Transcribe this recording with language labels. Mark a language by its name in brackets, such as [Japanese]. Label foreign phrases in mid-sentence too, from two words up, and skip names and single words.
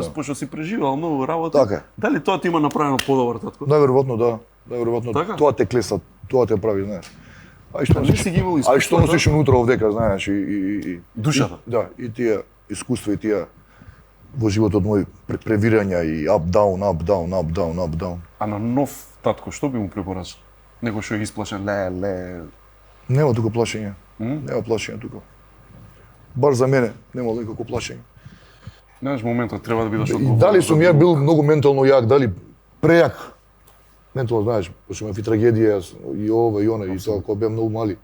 [Macedonian] Пошто си преживал многу работи. Така. Дали тоа ти има направено подобар татко? Најверојатно да. Најверојатно Така? тоа те клеса, тоа те прави, знаеш. А што не си ги имал искуство? А што носиш унутра овдека, знаеш, и душата. Да, и тие искуства и тие во животот мој превирања и [English] up down, up down, up down, up down. [Macedonian] А на нов татко што би му препорачал? Него што е исплашен, Нема тука плашење. Нема плашење тука. Бар за мене нема никако плашење. Знаеш, моментот треба да бидеш И одговорен. дали сум ја бил многу ментално јак, дали прејак? Ментално, знаеш, пошто имав и трагедија, и ова, и она, и тоа, кога беа многу мали.